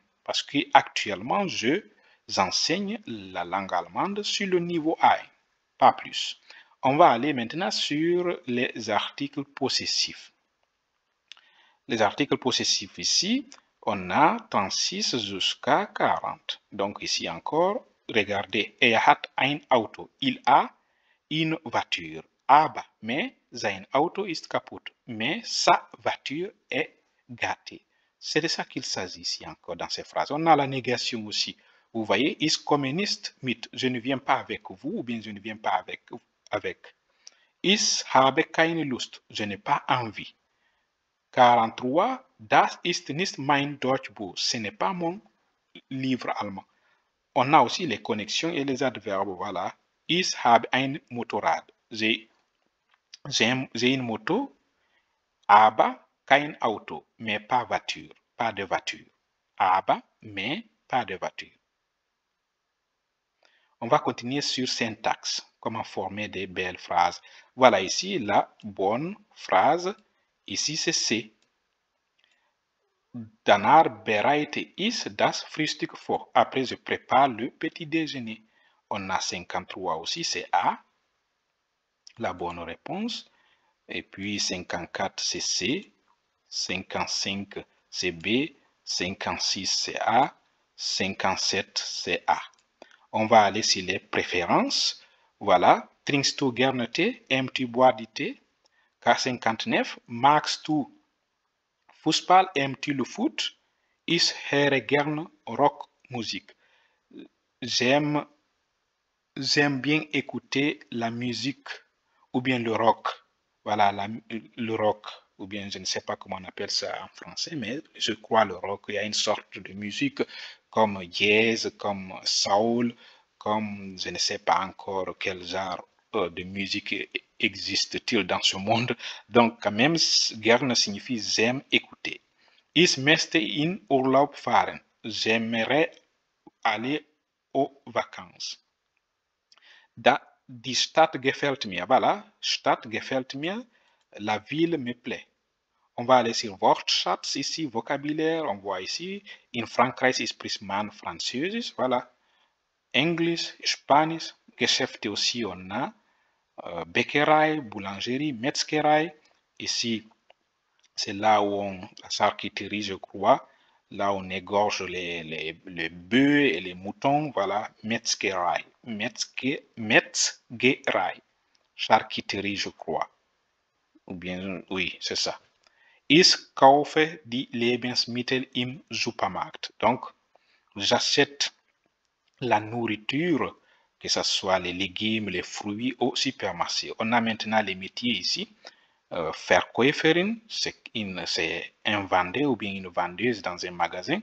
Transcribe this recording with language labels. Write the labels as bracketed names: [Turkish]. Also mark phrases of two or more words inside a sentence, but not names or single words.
[French] Parce qu'actuellement, j'enseigne la langue allemande sur le niveau A1. Pas plus. On va aller maintenant sur les articles possessifs. Les articles possessifs ici, on a 36 jusqu'à 40. Donc ici encore, regardez, [German] er hat ein Auto. [French] Il a une voiture. [German] Aber, mais sein Auto ist kaputt. [French] Mais sa voiture est gâtée. C'est de ça qu'il s'agit ici encore dans ces phrases. On a la négation aussi. Vous voyez, [German] ich komme nicht mit. [French] Je ne viens pas avec vous ou bien je ne viens pas avec. [German] Ich habe keine Lust. [French] Je n'ai pas envie. 43. [German] Das ist nicht mein Deutschbuch. [French] Ce n'est pas mon livre allemand. On a aussi les connexions et les adverbes. Voilà. [German] Ich habe ein Motorrad. [French] J'ai une moto, [German] aber kein Auto, [French] mais pas voiture, pas de voiture. Aber, mais pas de voiture. On va continuer sur syntaxe, comment former des belles phrases. Voilà ici la bonne phrase. Ici c'est C. [German] Danach bereite ich das Frühstück vor. [French] Après, je prépare le petit déjeuner. On a 53 aussi, c'est A. La bonne réponse. Et puis 54, c'est C. 55, c'est B. 56, c'est A. 57, c'est A. On va aller sur les préférences. Voilà. [German] Trinkst du gerne Tee? [French] Aimes-tu boire du thé? K59. [German] Magst du Fußball, [French] aimes-tu le foot? [German] Ich höre gerne Rockmusik. [French] J'aime bien écouter la musique ou bien le rock. Voilà, le rock, ou bien je ne sais pas comment on appelle ça en français, mais je crois le rock, il y a une sorte de musique comme jazz, comme soul, comme je ne sais pas encore quel genre de musique existe-t-il dans ce monde. Donc, quand même, gerne signifie j'aime écouter. [German] Ich möchte in Urlaub fahren. [French] J'aimerais aller aux vacances. [German] Die Stadt gefällt mir. Voilà, Stadt gefällt mir. [French] La ville me plaît. On va aller sur Wortschatz ici, vocabulaire. On voit ici, [German] in Frankreich spricht man Französisch. Voilà. Englisch, Spanisch. [French] Geschäfte aussi, on a Bäckerei, Boulangerie, Metzgerei. Ici, c'est là où la charcuterie, je crois. Là, on égorge les bœufs et les moutons. Voilà, Metzgerei. Metzgerei. Charcuterie, je crois. Ou bien, oui, c'est ça. [German] Ich kaufe die Lebensmittel im Supermarkt. [French] Donc, j'achète la nourriture, que ce soit les légumes, les fruits, au supermarché. On a maintenant les métiers ici. Verkäuferin, c'est un vendeur ou bien une vendeuse dans un magasin.